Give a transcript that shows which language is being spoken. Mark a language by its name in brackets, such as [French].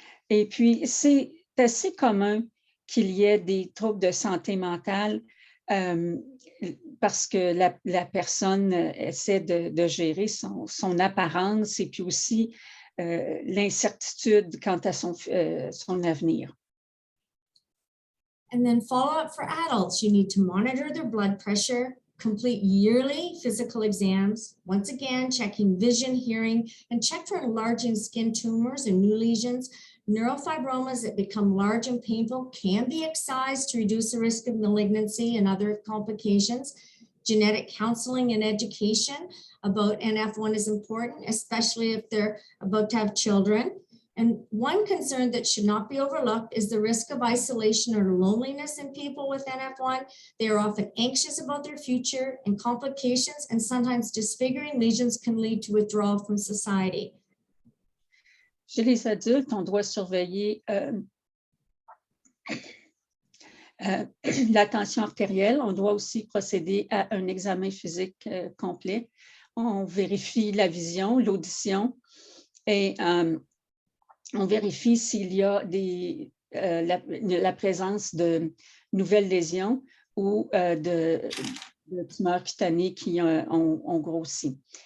[French] Et puis, c'est assez commun qu'il y ait des troubles de santé mentale parce que la personne essaie de gérer son apparence et puis aussi l'incertitude quant à son avenir. [English] And then follow-up for adults. You need to monitor their blood pressure, complete yearly physical exams, once again, checking vision, hearing, and check for enlarging skin tumors and new lesions. Neurofibromas that become large and painful can be excised to reduce the risk of malignancy and other complications. Genetic counseling and education about NF1 is important, especially if they're about to have children. And one concern that should not be overlooked is the risk of isolation or loneliness in people with NF1. They are often anxious about their future and complications, and sometimes disfiguring lesions can lead to withdrawal from society. [French] Chez les adultes, on doit surveiller la tension artérielle. On doit aussi procéder à un examen physique complet. On vérifie la vision, l'audition et on vérifie s'il y a la présence de nouvelles lésions ou de tumeurs cutanées qui ont grossi.